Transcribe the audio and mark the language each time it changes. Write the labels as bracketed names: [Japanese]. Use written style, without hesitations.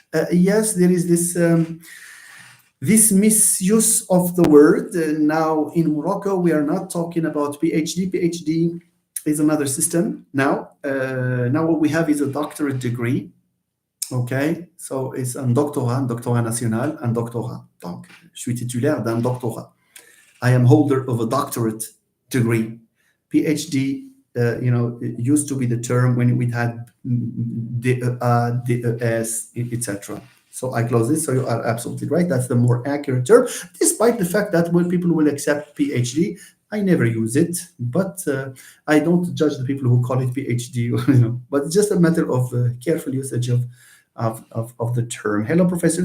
[English] Yes, there is this misuse of the word. Now in Morocco, we are not talking about PhD. PhD is another system. Now what we have is a doctorate degree. Okay, so it's [French] un doctorat national, un doctorat. Donc, je suis titulaire d'un doctorat. [English] I am holder of a doctorate degree. PhD, it used to be the term when we had DES, etc. So I close this. So you are absolutely right. That's the more accurate term, despite the fact that when people will accept PhD, I never use it, but I don't judge the people who call it PhD, but it's just a matter of careful usage of the term. Hello, Professor.